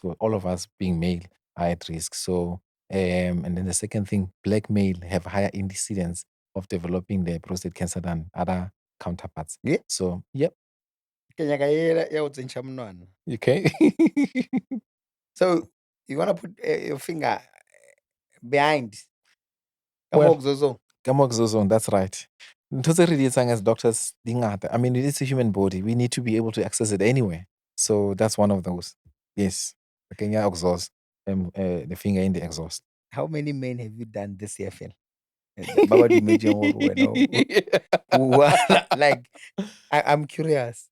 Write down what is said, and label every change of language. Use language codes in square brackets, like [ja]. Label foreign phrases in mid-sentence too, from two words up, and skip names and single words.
[en] So all of us being male are at risk. So, and then the second thing, black male have higher incidence of developing the prostate cancer than other counterparts. Yeah. So, yep. Okay. Okay. So you want to put your finger behind. Well, Kamoxozo. Gamoxazone, that's right. [st] Ntho tse re di etsang [en] as doctors [st] di ngata. [en] I mean, it's a human body. We need to be able to access it anywhere. So that's one of those. Yes. Kenya exhaust, the finger in the exhaust. How many men have you done this year, Phil? Baba, do you imagine like, I'm curious.